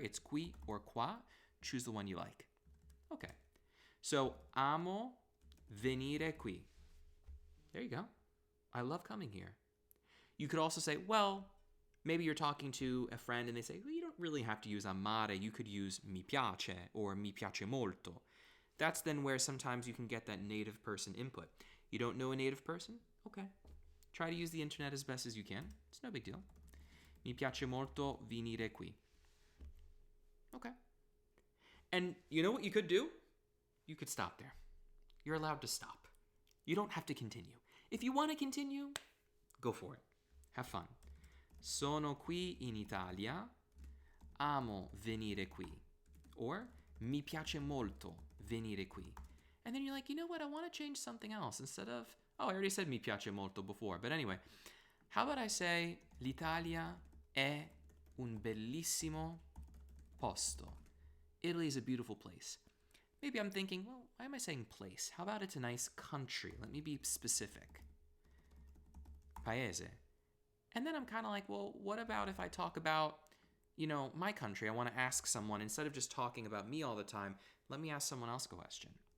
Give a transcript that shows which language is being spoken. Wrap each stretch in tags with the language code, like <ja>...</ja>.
<en>It's qui or qua. Choose the one you like. Okay, so</en> <it>amo venire qui.</it> <en>There you go. I love coming here. You could also say, well, maybe you're talking to a friend and they say, well, you don't really have to use amare. You could use mi piace or</en> <it>mi piace molto.</it> <en>That's then where sometimes you can get that native person input. You don't know a native person? Okay. Try to use the internet as best as you can. It's no big deal.</en> <it>Mi piace molto venire qui.</it> <en>Okay. And you know what you could do? You could stop there. You're allowed to stop. You don't have to continue. If you want to continue, go for it. Have fun.</en> <it>Sono qui in Italia. Amo venire qui. Or mi piace molto venire qui.</it> <en>And then you're like, you know what? I want to change something else. Instead of, oh, I already said</en> <it>mi piace molto</it> <en>before. But anyway, how about I say</en> <it>l'Italia è un bellissimo posto.</it> <en>Italy is a beautiful place. Maybe I'm thinking, well, why am I saying place? How about it's a nice country? Let me be specific. Paese. And then I'm kind of like, well, what about if I talk about, my country? I want to ask someone, instead of just talking about me all the time, let me ask someone else a question.</en>